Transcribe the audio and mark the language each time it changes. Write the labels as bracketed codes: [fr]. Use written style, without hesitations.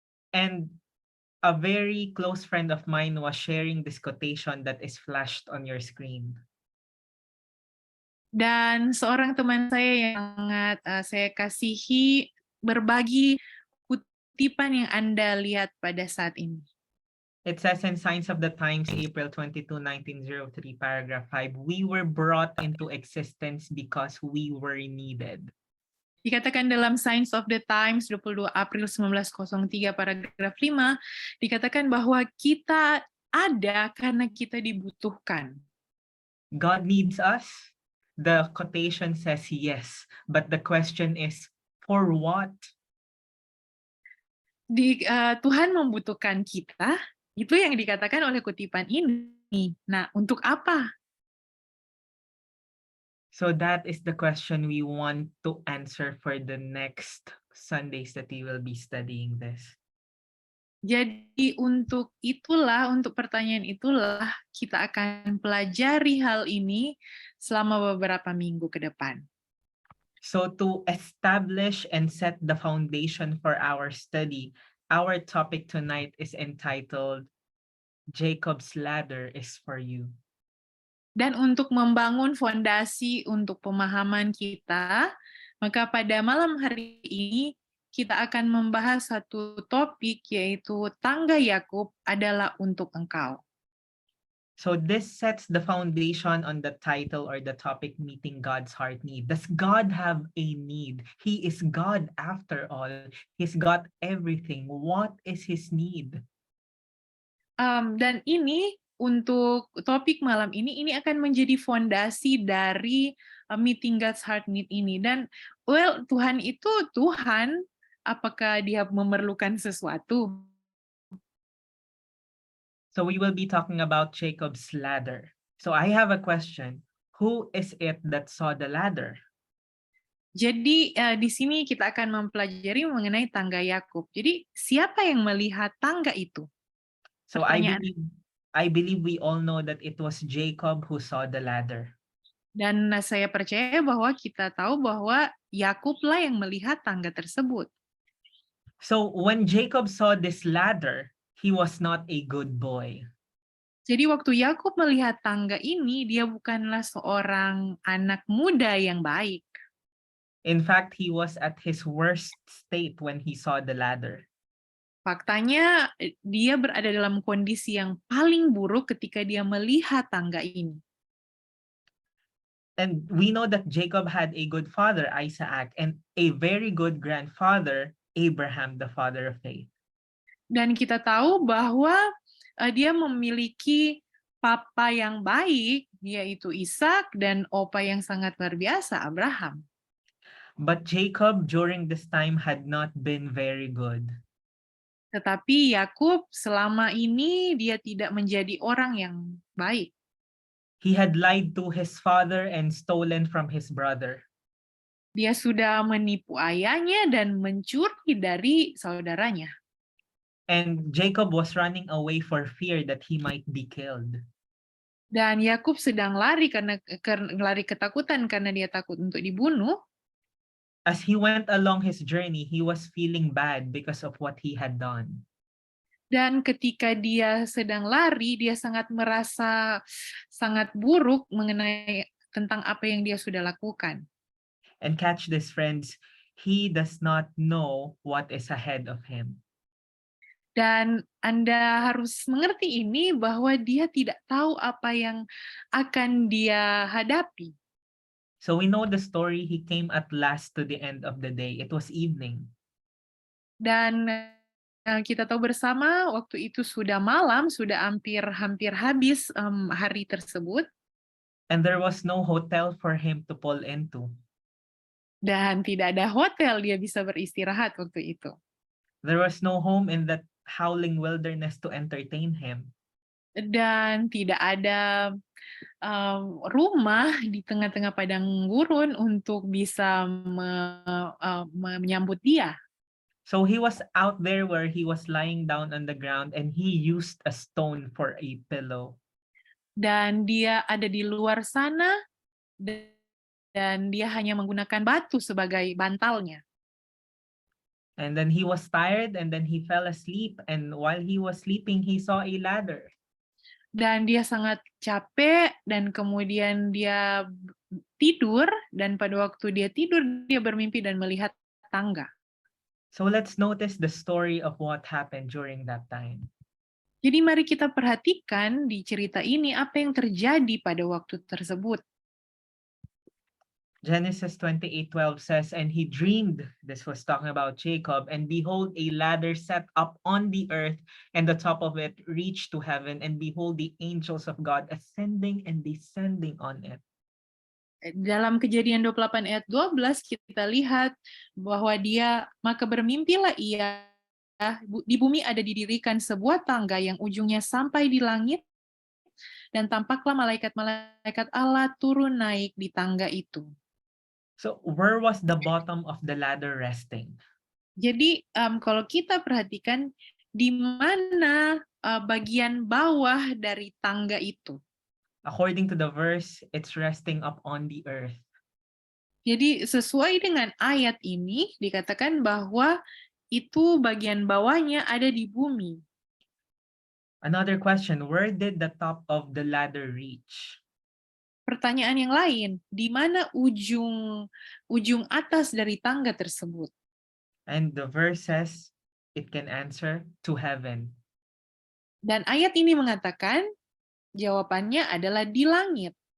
[en] And a very close friend of mine was sharing this quotation that is flashed on your screen. [id] Dan seorang teman saya yang sangat saya kasihi berbagi kutipan yang Anda lihat pada saat ini. [en] It says in Signs of the Times, April 22, 1903, paragraph 5, we were brought into existence because we were needed. [id] Dikatakan dalam Signs of the Times 22 April 1903 paragraf 5, dikatakan bahwa kita ada karena kita dibutuhkan. [en] God needs us. The quotation says yes, but the question is, for what? [id] Tuhan membutuhkan kita, itu yang dikatakan oleh kutipan ini. Nah, untuk apa? [en] So that is the question we want to answer for the next Sundays that we will be studying this. [id] Jadi untuk pertanyaan itulah kita akan pelajari hal ini selama beberapa minggu ke depan. [en] So to establish and set the foundation for our study, our topic tonight is entitled, Jacob's Ladder is for you. [id] Dan untuk membangun fondasi untuk pemahaman kita, maka pada malam hari ini kita akan membahas satu topik, yaitu tangga Yakub adalah untuk engkau. [en] So this sets the foundation on the title or the topic, Meeting God's Heart Need. Does God have a need? He is God after all. He's got everything. What is his need? [id] Dan ini untuk topik malam ini akan menjadi fondasi dari Meeting God's Heart Need ini. Dan Tuhan itu Tuhan, apakah dia memerlukan sesuatu? [en] So we will be talking about Jacob's ladder. So I have a question. Who is it that saw the ladder? [id] Jadi di sini kita akan mempelajari mengenai tangga Yakub. Jadi siapa yang melihat tangga itu? [en] So I believe we all know that it was Jacob who saw the ladder. [id] Dan saya percaya bahwa kita tahu bahwa Yakublah yang melihat tangga tersebut. [en] So when Jacob saw this ladder, he was not a good boy. [id] Jadi waktu Yakub melihat tangga ini, dia bukanlah seorang anak muda yang baik. [en] In fact, he was at his worst state when he saw the ladder. [id] Faktanya, dia berada dalam kondisi yang paling buruk ketika dia melihat tangga ini. [en] And we know that Jacob had a good father, Isaac, and a very good grandfather, Abraham, the father of faith. [id] Dan kita tahu bahwa dia memiliki papa yang baik, yaitu Ishak, dan opa yang sangat luar biasa, Abraham. [en] But Jacob during this time had not been very good. [id] Tetapi Yakub selama ini dia tidak menjadi orang yang baik. [en] He had lied to his father and stolen from his brother. [id] Dia sudah menipu ayahnya dan mencuri dari saudaranya. [en] And Jacob was running away for fear that he might be killed. [id] Dan Yakub sedang lari karena lari ketakutan karena dia takut untuk dibunuh. [en] As he went along his journey, he was feeling bad because of what he had done. [id] Dan ketika dia sedang lari, dia sangat merasa sangat buruk mengenai tentang apa yang dia sudah lakukan. [en] And catch this, friends, he does not know what is ahead of him. [id] Dan Anda harus mengerti ini bahwa dia tidak tahu apa yang akan dia hadapi. [en] So we know the story. He came at last to the end of the day. It was evening. [id] Dan kita tahu bersama waktu itu sudah malam, sudah hampir habis hari tersebut, [en] and there was no hotel for him to pull into. [id] dan tidak ada hotel dia bisa beristirahat waktu itu. [en] There was no home in that howling wilderness to entertain him. [id] Dan tidak ada rumah di tengah-tengah padang gurun untuk bisa menyambut dia. [en] So he was out there where he was lying down on the ground, and he used a stone for a pillow. [id] Dan dia ada di luar sana, dan dia hanya menggunakan batu sebagai bantalnya. [en] And then he was tired, and then he fell asleep, and while he was sleeping, he saw a ladder. [id] Dan dia sangat capek, dan kemudian dia tidur, dan pada waktu dia tidur, dia bermimpi dan melihat tangga. [en] So let's notice the story of what happened during that time. [id] Jadi mari kita perhatikan di cerita ini apa yang terjadi pada waktu tersebut. [en] Genesis 28:12 says, and he dreamed, this was talking about Jacob, and behold, a ladder set up on the earth, and the top of it reached to heaven, and behold, the angels of God ascending and descending on it. [id] Dalam Kejadian 28 ayat 12 kita lihat bahwa maka bermimpilah ia, di bumi ada didirikan sebuah tangga yang ujungnya sampai di langit, dan tampaklah malaikat-malaikat Allah turun naik di tangga itu. [en] So where was the bottom of the ladder resting? [id] Jadi kalau kita perhatikan di mana bagian bawah dari tangga itu. [en] According to the verse, it's resting up on the earth. [id] Jadi sesuai dengan ayat ini dikatakan bahwa itu bagian bawahnya ada di bumi. [en] Another question, where did the top of the ladder reach? [id] Pertanyaan yang lain, di mana ujung atas dari tangga tersebut? [en] And the verse says it can answer to heaven. [id] Dan ayat ini mengatakan jawabannya adalah di langit.